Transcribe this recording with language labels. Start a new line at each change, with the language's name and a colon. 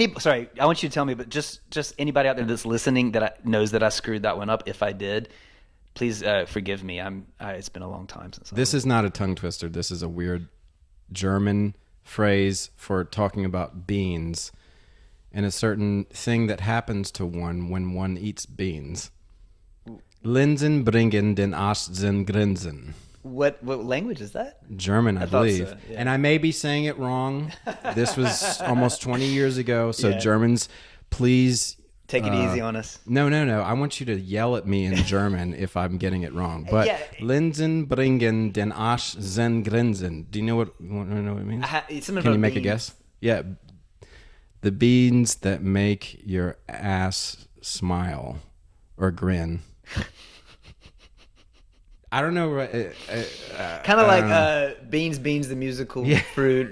English: Sorry, I want you to tell me, but just anybody out there that's listening that knows that I screwed that one up, if I did, please forgive me. It's been a long time since. This is not a tongue twister. This is a weird German phrase for talking about beans and a certain thing that happens to one when one eats beans.
German: Linsen bringen den Arsch zum Grinsen.
English: What language is that? German, I believe. So, yeah. And I may be saying it wrong. This was almost 20 years ago. So Germans, please... Take it easy on us. No. I want you to yell at me in German if I'm getting it wrong. But
German: Linsen bringen den Arsch zum Grinsen.
English: Do you know what it means? Can you make a guess? Yeah. The beans that make your ass smile or grin. I don't know. Kind of like Beans, the musical fruit.